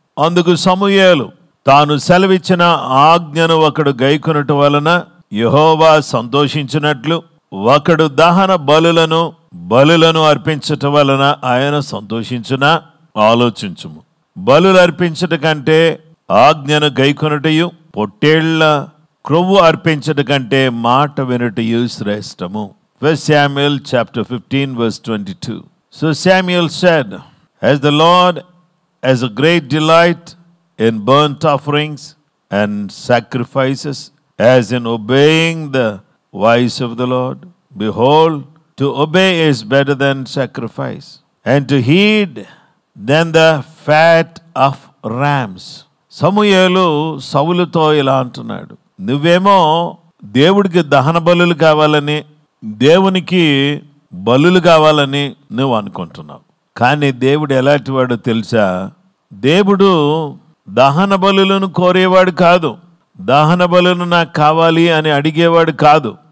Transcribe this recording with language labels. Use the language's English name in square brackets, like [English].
[Telugu] అందుకు సమూయేలు తాను సెలవిచ్చిన ఆజ్ఞను ఒకడు గైకొనుట వలన యెహోవా సంతోషించినట్లు ఒకడు దహన బలులను అర్పించట వలన ఆయన సంతోషించునా? ఆలోచించుము. బలులు అర్పించట కంటే ఆజ్ఞను గైకొనుటయు, పొట్టేళ్ల క్రొవ్వు అర్పించట కంటే మాట వినుటయు శ్రేష్టము. [English] 1 Samuel chapter 15 verse 22. So Samuel said, as the Lord has a great delight in burnt offerings and sacrifices, as in obeying the voice of the Lord, behold, to obey is better than sacrifice, and to heed than the fat of rams. [Telugu] సమూయేలు సౌలుతో ఇలా అంటున్నాడు, నువ్వేమో దేవుడికి దహన బలులు కావాలని, దేవునికి బలులు కావాలని నువ్వు అనుకుంటున్నావు. కానీ దేవుడు ఎలాంటి వాడు తెలుసా? దేవుడు దహన బలులను కోరేవాడు కాదు, దహన బలులు నాకు కావాలి అని అడిగేవాడు కాదు.